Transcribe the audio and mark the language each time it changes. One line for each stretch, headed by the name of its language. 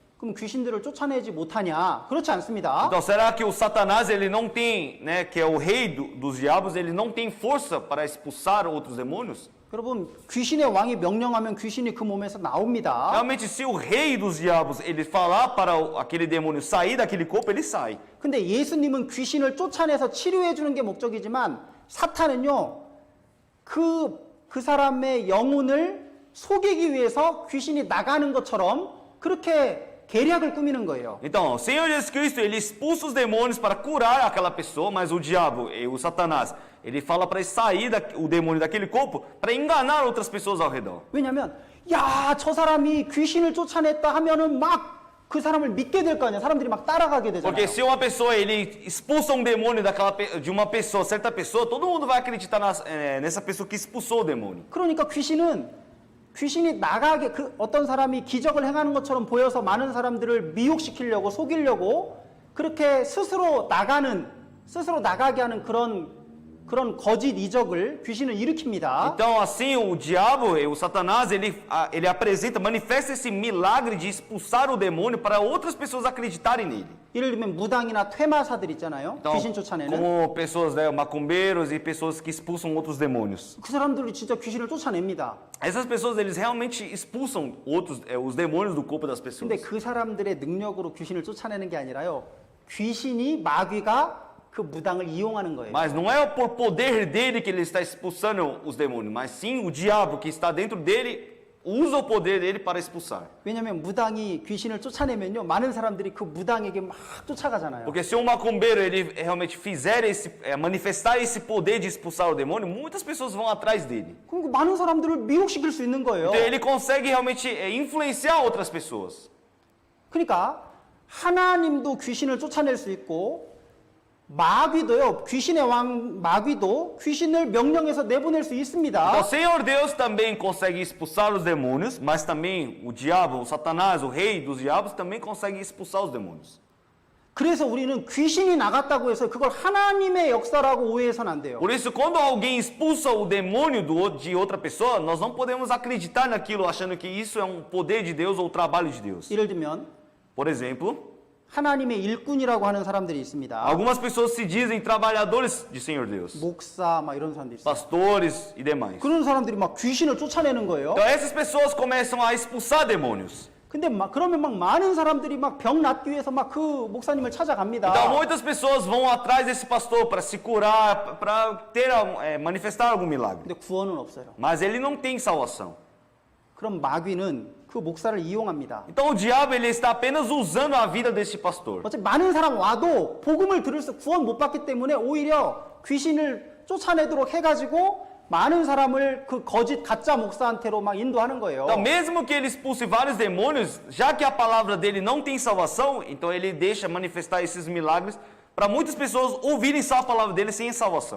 Korean: 그럼 귀신들을 쫓아내지 못하냐? 그렇지 않습니다.
Portuguese: Então, será que o Satanás, ele não tem, né, que é o rei dos diabos, ele não tem força para expulsar outros demônios?
Korean: 여러분, 귀신의 왕이 명령하면 귀신이 그 몸에서 나옵니다.
Portuguese: Realmente, se o rei dos diabos, ele falar para aquele demônio sair daquele corpo, ele sai.
Korean: 근데 예수님은 귀신을 쫓아내서 치료해 주는 게 목적이지만 사탄은요, 그 사람의 영혼을 속이기 위해서 귀신이 나가는 것처럼 그렇게 계략을 꾸미는 거예요.
Portuguese: Então, o Senhor Jesus Cristo, ele expulsa os demônios para curar aquela pessoa, mas o diabo, o Satanás, ele fala para sair o demônio daquele corpo para enganar outras pessoas ao redor.
Korean: 왜냐하면 야, 저 사람이 귀신을 쫓아냈다 하면은 막 그 사람을 믿게 될 거 아니야. 사람들이 막 따라가게 되잖아요.
Portuguese: Porque se uma pessoa, ele expulsa um demônio de uma pessoa, certa pessoa, todo mundo vai acreditar nessa pessoa que expulsou o demônio.
Korean: 그러니까 귀신이 나가게 어떤 사람이 기적을 행하는 것처럼 보여서 많은 사람들을 미혹시키려고 속이려고 그렇게 스스로 나가게 하는 그런 거짓 이적을 귀신은 일으킵니다.
Portuguese: Então, assim, o diabo, o Satanás, ele manifesta esse milagre de expulsar o demônio para outras pessoas acreditarem nele.
Korean: 예를 들면 무당이나 퇴마사들 있잖아요.
Portuguese: Então,
Korean: 귀신 쫓아내는.
Portuguese: como pessoas, né, macumbeiros e pessoas que expulsam outros demônios.
Korean: 그 사람들이 진짜 귀신을 쫓아냅니다.
Portuguese: Essas pessoas, eles realmente expulsam os demônios do corpo das pessoas.
Korean: 근데 그 사람들의 능력으로 귀신을 쫓아내는 게 아니라요. 마귀가 그 무당을 이용하는 거예요.
Portuguese: Mas não é por poder dele que ele está expulsando os demônios, mas sim o diabo que está dentro dele usa o poder dele para expulsar.
Korean: 왜냐하면 무당이 귀신을 쫓아내면요, 많은 사람들이 그 무당에게 막 쫓아가잖아요.
Portuguese: Porque se um macumbeiro ele realmente fizer manifestar esse poder de expulsar o demônio, muitas pessoas vão atrás dele.
Korean: 그러니까 많은 사람들을 미혹시킬 수 있는 거예요.
Portuguese: Então ele consegue realmente influenciar outras pessoas.
Korean: 그러니까 하나님도 귀신을 쫓아낼 수 있고 마귀도요, 귀신의 왕 마귀도 귀신을 명령해서 내보낼 수
Portuguese: Então,
Korean: 있습니다.
Portuguese: o Senhor Deus também consegue expulsar os demônios, mas também o diabo, o Satanás, o rei dos diabos, também consegue expulsar os demônios.
Korean: 그래서 우리는 귀신이 나갔다고 해서 그걸 하나님의 역사라고 오해해서는 안 돼요.
Portuguese: Por isso, quando alguém expulsa o demônio de outra pessoa, nós não podemos acreditar naquilo achando que isso é um poder de Deus ou o trabalho de Deus.
Korean: 예를 들면
Portuguese: Por exemplo,
Korean: 하나님의 일꾼이라고 하는 사람들이 있습니다.
Portuguese: algumas pessoas se dizem trabalhadores de Senhor Deus,
Korean: 목사 막 이런 사람들이 있어요.
Portuguese: pastores e demais.
Korean: 그런 사람들이 막 귀신을 쫓아내는 거예요.
Portuguese: Então essas pessoas começam a expulsar demônios.
Korean: 근데 그러면 막 많은 사람들이 막 병 낫기 위해서 막 그 목사님을 찾아갑니다.
Portuguese: Então muitas pessoas vão atrás desse pastor para se curar, para manifestar algum milagre.
Korean: 근데 구원은 없어요.
Portuguese: Mas ele não tem salvação.
Korean: 그럼 마귀는 그 목사를 이용합니다.
Portuguese: Então o diabo ele está apenas usando a vida desse pastor.
Korean: 어차피 많은 사람 와도 복음을 들을 수 구원 못 받기 때문에 오히려 귀신을 쫓아내도록 해가지고 많은 사람을 그 거짓 가짜 목사한테로 막 인도하는 거예요.
Portuguese: Então mesmo que ele expulse vários demônios, já que a palavra dele não tem salvação, então ele deixa manifestar esses milagres para muitas pessoas ouvirem só a palavra dele sem salvação.